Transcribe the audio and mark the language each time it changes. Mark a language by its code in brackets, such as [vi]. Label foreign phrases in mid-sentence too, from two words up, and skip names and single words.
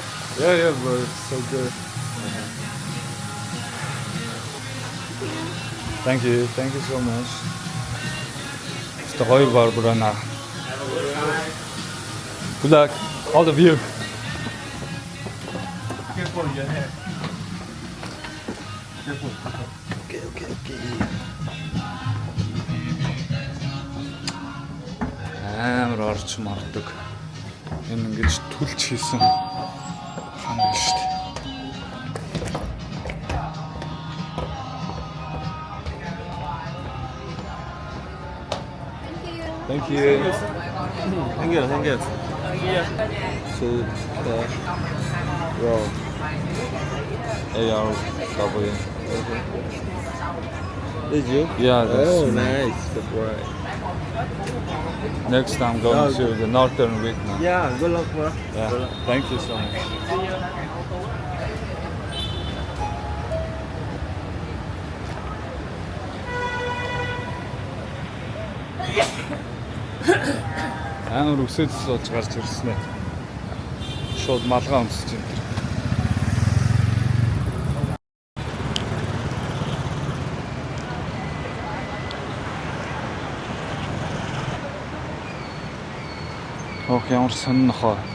[en] Yeah, bro, it's so good. Thank you so much. It's the гоё Barbara. Good luck, all of you. Careful your hair. [mn] Амар орч мардаг. Энэ ингэж түлж хийсэн хан байна шүү дээ. [en] Thank you. Thank you. So raw ARW. Did you? Yeah, that's Oh, nice. Surprise. next time going to the northern Vietnam. Yeah, good luck, bro. Yeah. Good luck. Thank you so much. [mn] Амар өсөж сууж гарч ирсэн ээ. Шууд малгай өмсөж энэ. Ох ямар сонин нохоо.